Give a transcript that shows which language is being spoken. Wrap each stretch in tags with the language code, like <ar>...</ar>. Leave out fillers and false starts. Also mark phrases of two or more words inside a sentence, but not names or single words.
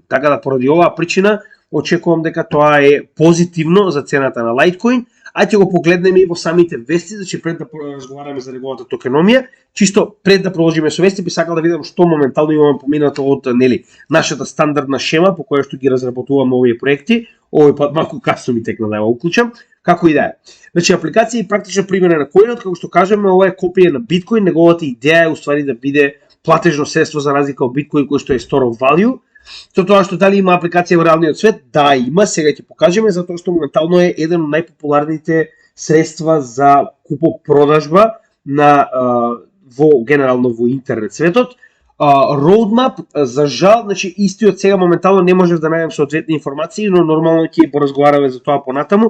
<mk>Така да поради оваа причина очекувам дека тоа е позитивно за цената на Litecoin, а ќе го погледнеме и во самите вести, значи пред да разговараме за неговата токеномија, чисто пред да продолжиме со вести, би сакал да видам што моментално имаме поминато од нашата стандардна шема по која што ги разработуваме овие проекти. Овој пат малку касно ми текна да ја уклучам, како и да е. Значи апликација и практична примена на коинот, како што кажеме, ова е копија на биткоин, неговата идеја е уствари да биде платежно средство за разлика од биткоин кој што е</mk> <en>store of value.</en> <mk>Со тоа што дали има апликација во реалниот свет, да има, сега ќе покажеме, затоа што моментално е еден од најпопуларните средства за купо-продажба на во генерално во интернет светот. Roadmap, за жал, значи истиот сега моментално не можев да најдам соодветни информации, но нормално ќе поразговараме за тоа понатаму.</mk>